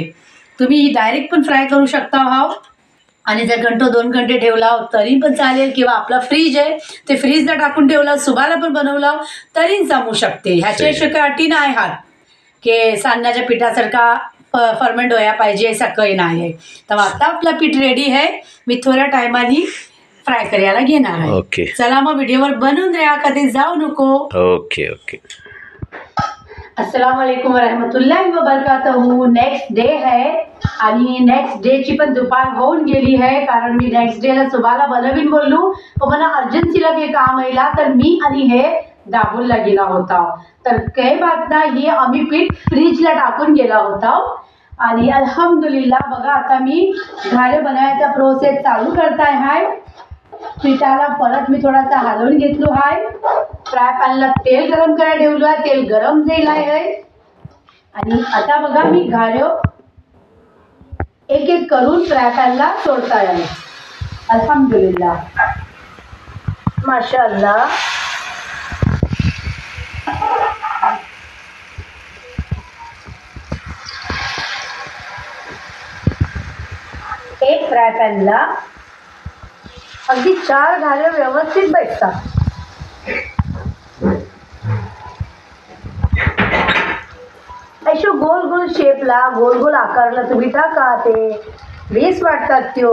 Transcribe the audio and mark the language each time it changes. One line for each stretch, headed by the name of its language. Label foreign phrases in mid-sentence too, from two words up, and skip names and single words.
Marathi: तुम्ही डायरेक्ट पण फ्राय करू शकता हाव आणि जर 1-2 घंटे ठेवला तरी पण चालेल किंवा आपला फ्रीज आहे ते फ्रीजला टाकून ठेवला सुबाला पण बनवला तरी जमू शकते. ह्याच्याशिवाय काही अटी नाही हात की सांगण्याच्या पिठासारखा फर्मेंट व्हायला पाहिजे असं काही नाही आहे. तर आता आपला पीठ रेडी आहे. मी थोड्या टायमाने फ्राय करायला घेणार आहे. ओके चला मग व्हिडिओवर बनवून द्या कधी जाऊ नको.
English: OK OK.
Arabic: السلام عليكم ورحمة الله وبركاته.
English: next day
Marathi: आहे आणि
English: next dayची
Marathi: पण दुपार होऊन गेली आहे कारण मी
English: next dayला
Marathi: सुबाला बनवीन बोललो पण मला अर्जन्सीला काही काम आला तर मी आणि हे दाबूनला गेला होता. तर काही बात नाही आम्ही पीठ फ्रीजला टाकून गेला होता आणि अल्हम्दुलिल्लाह बघा आता मी घारे बनवायचा प्रोसेस चालू करताय आहे. पिठाला परत मी थोडासा हलवून घेतलो आहे.
English: fry panला
Marathi: तेल गरम करायला ठेवलो आहे. तेल गरम झालं आहे आणि आता बघा मी घाऱ्यो एक एक करून
English: fry panला
Marathi: सोडता आहे.
Arabic: الحمد لله، ما شاء الله.
Marathi: एक
English: fry panला
Marathi: अगदी 4 घाऱ्या व्यवस्थित भेटतात. अशो गोल गोल शेपला गोल गोल आकारला तुम्ही टाका, ते बेस वाटतात त्यो.